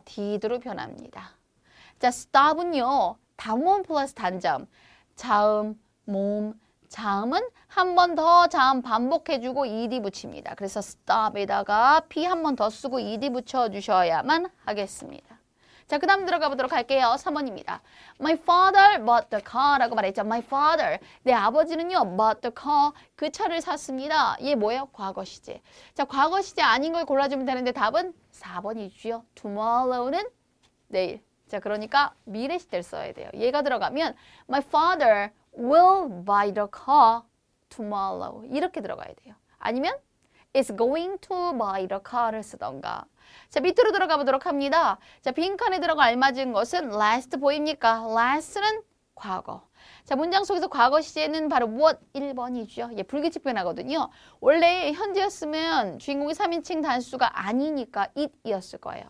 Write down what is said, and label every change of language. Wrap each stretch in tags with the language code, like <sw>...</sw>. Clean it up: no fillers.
<ko>did로 변합니다. 자, stop은요. 단모음 플러스 단자음. 자음, 모음, 자음은 한 번 더 자음 반복해주고 ed 붙입니다. 그래서 stop에다가 p 한 번 더 쓰고 ed 붙여주셔야만 하겠습니다. 자, 그 다음 들어가 보도록 할게요. 3번입니다.</ko> <en>My father bought the car</en> <ko>라고 말했죠. My father. 내 아버지는요.</ko> <en>bought the car.</en> <ko>그 차를 샀습니다. 얘 뭐예요? 과거 시제. 자, 과거 시제 아닌 걸 골라주면 되는데 답은 4번이죠. Tomorrow는 내일. 자, 그러니까 미래 시제를 써야 돼요.</ko> <en>얘가 들어가면 My father will buy the car tomorrow.</en> <ko>이렇게 들어가야 돼요.</ko> <en>아니면 is going to buy the car를 쓰던가.</en> <ko>자, 밑으로 들어가 보도록 합니다. 자, 빈칸에 들어가 알맞은 것은 last 보입니까? last는 과거. 자, 문장 속에서 과거 시제는 바로 무엇? 1번이죠. 예, 불규칙 변화거든요. 원래 현재였으면 주인공이 3인칭 단수가 아니니까 it이었을 거예요.</ko>